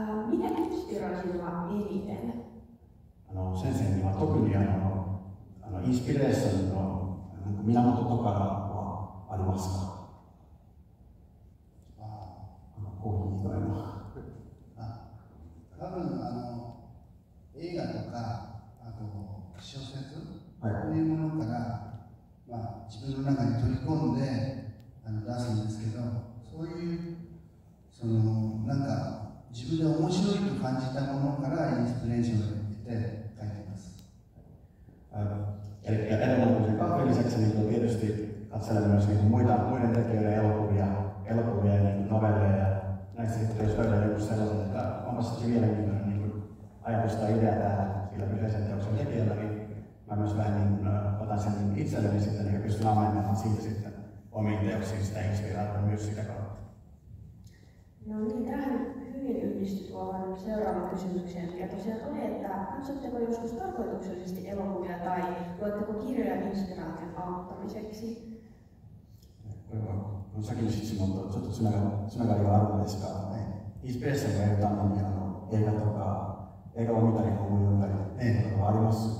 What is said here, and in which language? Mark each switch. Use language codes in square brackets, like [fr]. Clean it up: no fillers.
[fi] Mikä inspiroi sinua eniten? [ja] 先生には特にインスピレーションの源とかはありますか？コーヒー以外の。多分映画とか小説、こういうものから、自分の中に取り込んで出すんですけど、そういうなんか自分で面白いと感じたものからインスピレーションを得て書いています。 [fi] Eli enemmän kahvin lisäksi niin tietysti katselen myös muiden tekijöiden elokuvia ja novelleja ja näistä sitten jos löydän joku sellaisen, että onpa se mielenkiintoinen ajatus tai idea täällä sillä kyseisen teoksen tekijällä, niin mä myös vähän otan sen itselleni sitten ja pystyn ammentamaan siitä sitten omiin teoksiin sitä inspiraatiota myös sitä kautta. No niin, tähän hyvin yhdistyy tuohon seuraavaan kysymykseen, mikä tosiaan oli, että katsotteko joskus tarkoituksellisesti elokuvia tai luetteko kirjoja inspiraation auttamiseksi? [ja] 先の質問とちょっとつながりがあるのですが、インスピレーションが得るために映画とか映画を見たり本を読んだりということはあります。